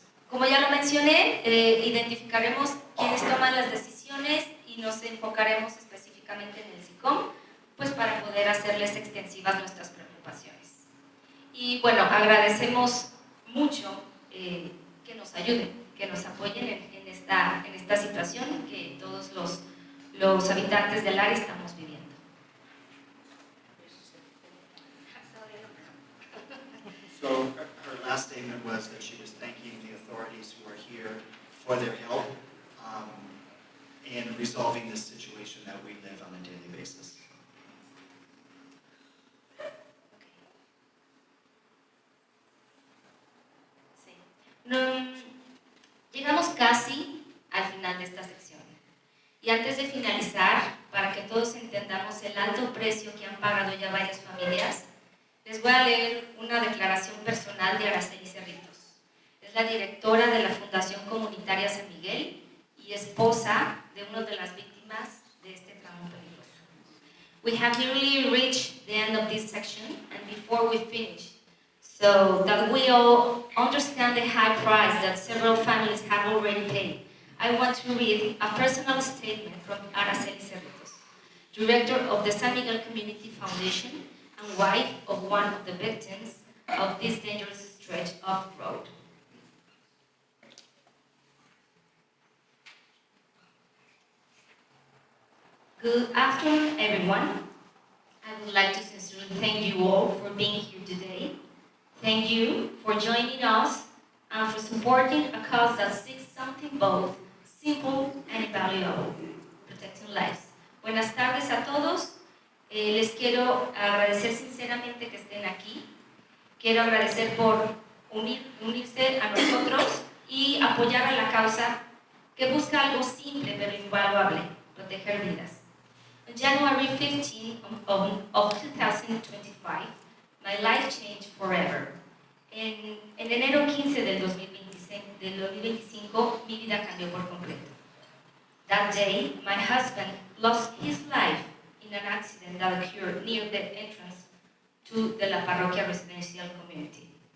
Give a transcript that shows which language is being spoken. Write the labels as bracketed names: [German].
[Spanish] Como ya lo mencioné, identificaremos quiénes toman las decisiones y nos enfocaremos específicamente en el SICOM, pues para poder hacerles extensivas nuestras preocupaciones. Y bueno, agradecemos mucho que nos ayuden, que nos apoyen en esta situación, que todos los habitantes del área estamos viviendo. [English] So her last statement was that she was thanking the authorities who are here for their help in resolving this situation that we live on a daily basis. [Spanish] Sí. Llegamos casi al final de esta sección. Y antes de finalizar, para que todos entendamos el alto precio que han pagado ya varias familias, les voy a leer una declaración personal de Araceli Cerritos. Es la directora de la Fundación Comunitaria San Miguel y esposa de una de las víctimas de este tramo peligroso. [English] We have nearly reached the end of this section, and before we finish, so that we all understand the high price that several families have already paid, I want to read a personal statement from Araceli Cerritos, director of the San Miguel Community Foundation and wife of one of the victims of this dangerous stretch of road. Good afternoon, everyone. I would like to sincerely thank you all for being here today. Thank you for joining us and for supporting a cause that seeks something both simple and invaluable, protecting lives. [Spanish] Buenas tardes a todos. Les quiero agradecer sinceramente que estén aquí. Quiero agradecer por unirse a nosotros y apoyar a la causa que busca algo simple pero invaluable, proteger vidas. [English] On January 15 of 2025, my life changed forever. [Spanish] En enero 15 del 2025, mi vida cambió por completo. [English] That day, my husband lost his life in an accident that occurred near the entrance to the La Parroquia Residential Community.